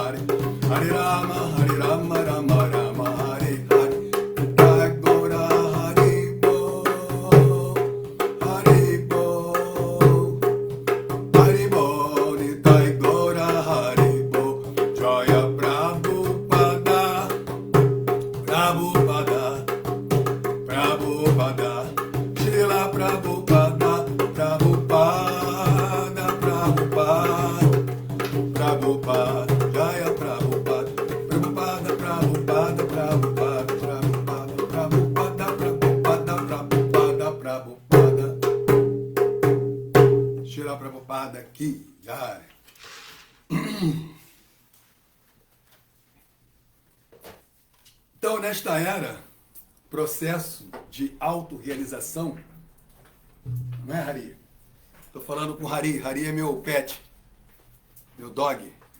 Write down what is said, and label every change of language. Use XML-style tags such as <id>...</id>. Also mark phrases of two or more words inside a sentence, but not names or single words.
<pt>Hare Rama, Hare Rama, Rama Rama, Hare Hare. Nitai Gaura Haribo, Haribo, Haribo, Nitai Gaura Haribo. Jaya Prabhupada, Prabhupada, Prabhupada, Srila Prabhupada, Prabhupada, Prabhupada, Prabhupada, Jaya Prabhupada, Prabhupada, Prabhupada, Prabhupada, Prabhupada, Prabhupada, Prabhupada, Prabhupada, Prabhupada, Srila Prabhupada aqui, Jaya. Então, nesta era, processo de autorrealização, não é, Hari? Estou falando com o Hari. Hari é meu pet, meu dog.</pt>